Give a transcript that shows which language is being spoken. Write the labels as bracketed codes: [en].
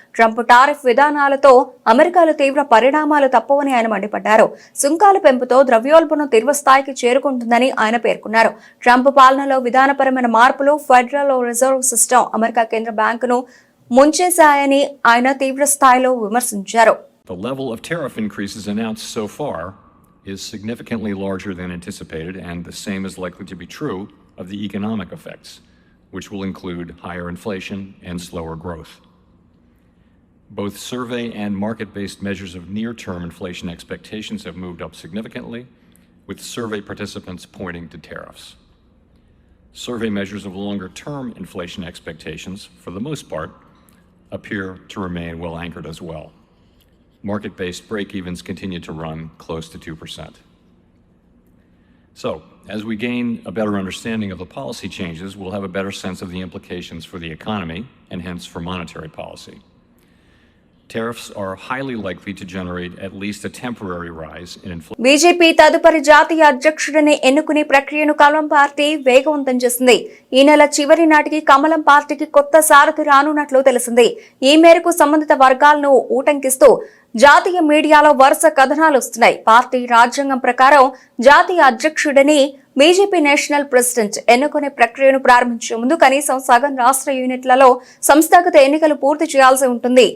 [te] Trump tariff విధానాలతో అమెరికాలో తీవ్ర పరిణామాలు తప్పవని ఆయన మండిపడ్డారు. సుంకాల పెంపుతో ద్రవ్యోల్బణం తీవ్ర స్థాయికి చేరుకుంటుందని ఆయన పేర్కొన్నారు. ట్రంప్ పాలనలో విధానపరమైన మార్పులు, ఫెడరల్ రిజర్వ్ సిస్టమ్, అమెరికా కేంద్ర బ్యాంకును ముంచేశాయని ఆయన తీవ్ర స్థాయిలో విమర్శించారు. [en] The level of tariff increases announced so far is significantly larger than anticipated, and the same is likely to be true of the economic effects, which will include higher inflation and slower growth. Both survey and market-based measures of near-term inflation expectations have moved up significantly, with survey participants pointing to tariffs. Survey measures of longer-term inflation expectations, for the most part, appear to remain well anchored as well. Market-based break-evens continue to run close to 2%. So, as we gain a better understanding of the policy changes, we'll have a better sense of the implications for the economy and hence for monetary policy. Tariffs are highly likely to generate at least a temporary rise in inflation. [te] BJP తదుపరి జాతీయ అధ్యక్షుడిని ఎన్నుకునే ప్రక్రియను కమలం party వేగవంతం చేసింది. ఈ నెల చివరి నాటికి కమలం పార్టీకి కొత్త సారథి రానున్నట్లు తెలిసింది. ఈ మేరకు సంబంధిత వర్గాలను ఊటంకిస్తూ జాతీయ మీడియాలో వరుస కథనాలు వస్తున్నాయి. పార్టీ రాజ్యాంగం ప్రకారం జాతీయ అధ్యక్షుడిని బీజేపీ నేషనల్ ప్రెసిడెంట్ ఎన్నుకునే ప్రక్రియను ప్రారంభించే ముందు కనీసం సగం రాష్ట్ర యూనిట్లలో సంస్థాగత ఎన్నికలు పూర్తి చేయాల్సి ఉంటుంది.